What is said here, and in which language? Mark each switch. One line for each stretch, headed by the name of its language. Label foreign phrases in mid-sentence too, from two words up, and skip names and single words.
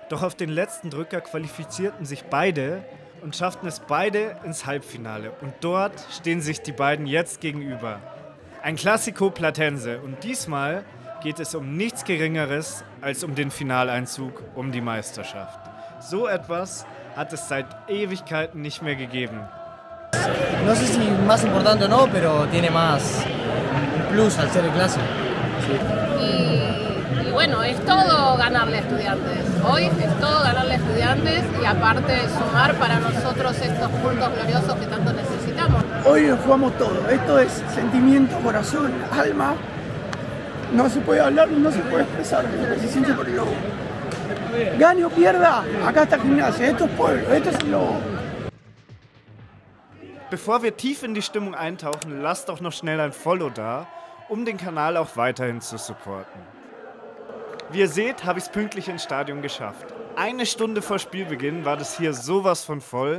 German: Doch auf den letzten Drücker qualifizierten sich beide und schafften es beide ins Halbfinale. Und dort stehen sich die beiden jetzt gegenüber. Ein Classico Platense und diesmal geht es um nichts Geringeres als um den Finaleinzug um die Meisterschaft. So etwas hat es seit Ewigkeiten nicht mehr gegeben.
Spanish: No sé si más importante o no, pero tiene más un plus al ser el clásico. Y bueno, es todo ganarle a Estudiantes. Hoy es todo ganarle a Estudiantes y aparte sumar para nosotros estos puntos gloriosos que tanto necesitamos. Hoy nos jugamos todo. Esto es sentimiento, corazón, alma. No se puede hablar, no se puede expresar lo que se siente por el lobo. Gane o pierda, acá está Gimnasia. Esto es pueblo, esto es el lobo.
German: Bevor wir tief in die Stimmung eintauchen, lasst doch noch schnell ein Follow da, um den Kanal auch weiterhin zu supporten. Wie ihr seht, habe ich es pünktlich ins Stadion geschafft. Eine Stunde vor Spielbeginn war das hier sowas von voll.